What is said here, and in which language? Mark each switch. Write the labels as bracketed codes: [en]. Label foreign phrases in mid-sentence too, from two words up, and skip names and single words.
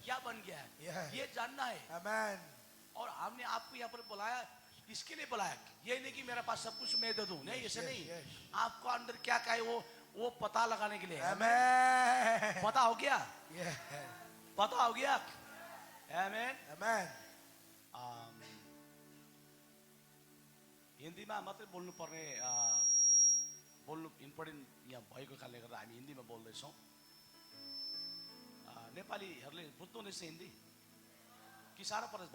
[hi] क्या बन गया है, [en] Yes. [hi] ये जानना है। आमेन और हमने आपको यहाँ पर बुलाया, इसके लिए बुलाया। ये नहीं कि मेरे पास सब कुछ मैं दे दूं, नहीं, ऐसे [en] yes, [hi] नहीं। [en] yes. [hi] आपको अंदर क्या क्या है वो पता लगाने के लिए। आमेन पता हो गया? [en] यस [hi] पता हो गया? आमेन। आमेन [ne] हिन्दीमा मात्रै बोल्नु पर्ने, बोल्नु इम्पोर्टेन्ट यहाँ भएको कारणले गर्दा हामी हिन्दीमा बोल्दैछौँ। नेपालीहरूले बुझ्नुहुनेछ हिन्दी कि साह्रो परेछ?